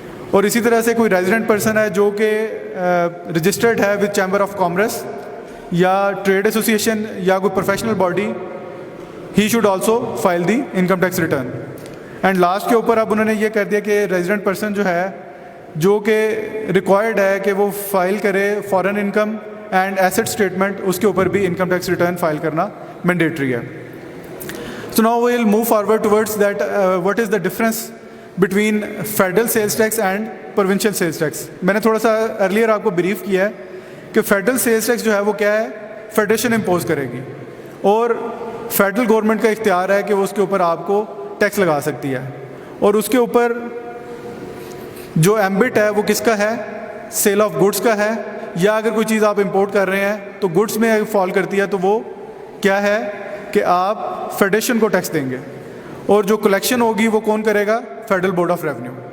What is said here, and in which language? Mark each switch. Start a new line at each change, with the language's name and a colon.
Urdu: اور اسی طرح سے کوئی ریزیڈنٹ پرسن ہے جو کہ رجسٹرڈ ہے وتھ چیمبر آف کامرس یا ٹریڈ ایسوسیشن یا کوئی professional body,
English: He should also file the income tax return.
Urdu: And last کے اوپر اب انہوں نے یہ کر دیا کہ ریزیڈنٹ پرسن جو ہے جو کہ ریکوائرڈ ہے کہ وہ فائل کرے foreign income and asset statement, اس کے اوپر بھی انکم ٹیکس ریٹرن فائل کرنا مینڈیٹری ہے.
English: So now we will move forward towards that what is the difference between federal sales tax and provincial sales tax.
Urdu: میں نے تھوڑا سا ارلیئر آپ کو بریف کیا ہے کہ فیڈرل سیلز ٹیکس جو ہے وہ کیا ہے, فیڈریشن امپوز کرے گی اور فیڈرل گورنمنٹ کا اختیار ہے کہ وہ اس کے اوپر آپ کو ٹیکس لگا سکتی ہے. اور اس کے اوپر جو ایمبٹ ہے وہ کس کا ہے, سیل آف گڈس کا ہے, یا اگر کوئی چیز آپ امپورٹ کر رہے ہیں تو گڈس میں فال کرتی ہے تو وہ کیا ہے کہ آپ فیڈریشن کو ٹیکس دیں گے, اور جو کلیکشن ہوگی وہ کون کرے گا, فیڈرل بورڈ آف ریونیو.